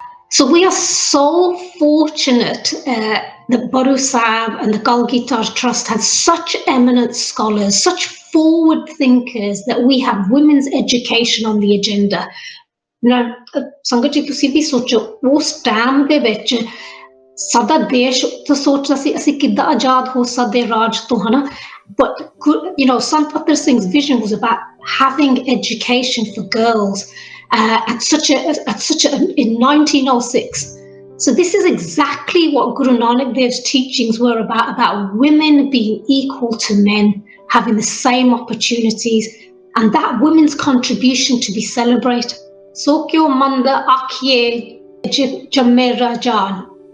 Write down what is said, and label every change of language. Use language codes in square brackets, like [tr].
[en] So we are so fortunate that Baru Sahib and the Galgitar Trust has such eminent scholars, such forward thinkers, that we have women's education on the agenda. [pa] ਸੰਗਤ ਜੀ ਤੁਸੀਂ ਵੀ ਸੋਚੋ ਉਸ time ਦੇ ਵਿੱਚ ਸਾਡਾ ਦੇਸ਼ ਤਾਂ ਸੋਚਦਾ ਸੀ ਅਸੀਂ ਕਿੱਦਾਂ ਆਜ਼ਾਦ ਹੋ ਸਕਦੇ ਰਾਜ ਤੋਂ ਹਨਾ [en] but Sant Patar Singh's vision was about having education for girls in 1906. So this is exactly what Guru Nanak Dev's teachings were about women being equal to men, having the same opportunities, and that women's contribution to be celebrated. [pa] So kyo manda akhiye jamme rajan.